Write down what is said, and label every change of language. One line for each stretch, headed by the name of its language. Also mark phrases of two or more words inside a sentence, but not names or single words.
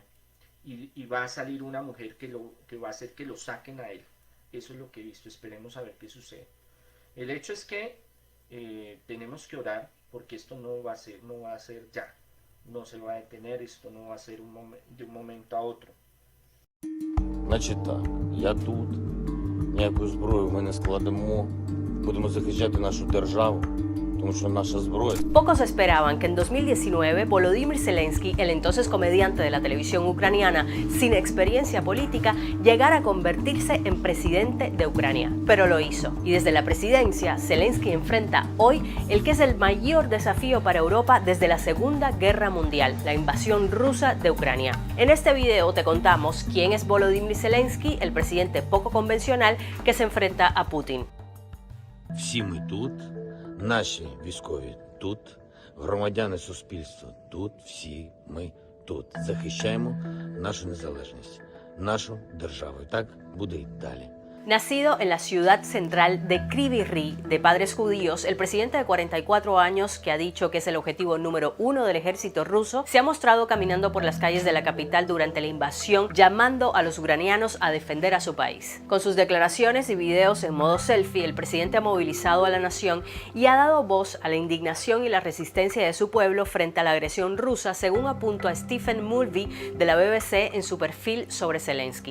Spanish: Y va a salir una mujer que va a hacer que lo saquen a él. Eso es lo que he visto. Esperemos a ver qué sucede. El hecho es que tenemos que orar porque esto no va a ser ya. No se va a detener, esto no va a ser de un momento a otro.
Ukrainian: Значить так, я тут, ніякої зброї ми не складемо, будемо захищати нашу державу.
Spanish: Pocos esperaban que en 2019 Volodymyr Zelensky, el entonces comediante de la televisión ucraniana sin experiencia política, llegara a convertirse en presidente de Ucrania. Pero lo hizo. Y desde la presidencia, Zelensky enfrenta hoy el que es el mayor desafío para Europa desde la Segunda Guerra Mundial, la invasión rusa de Ucrania. En este video te contamos quién es Volodymyr Zelensky, el presidente poco convencional que se enfrenta a Putin.
Ukrainian: Всі ми тут. Наші військові тут, громадяни суспільства тут, всі ми тут. Захищаємо нашу незалежність, нашу державу. І так буде й далі.
Spanish: Nacido en la ciudad central de Kryvyi Rih, de padres judíos, el presidente de 44 años, que ha dicho que es el objetivo número 1 del ejército ruso, se ha mostrado caminando por las calles de la capital durante la invasión, llamando a los ucranianos a defender a su país. Con sus declaraciones y videos en modo selfie, el presidente ha movilizado a la nación y ha dado voz a la indignación y la resistencia de su pueblo frente a la agresión rusa, según apuntó a Stephen Mulvey de la BBC en su perfil sobre Zelensky.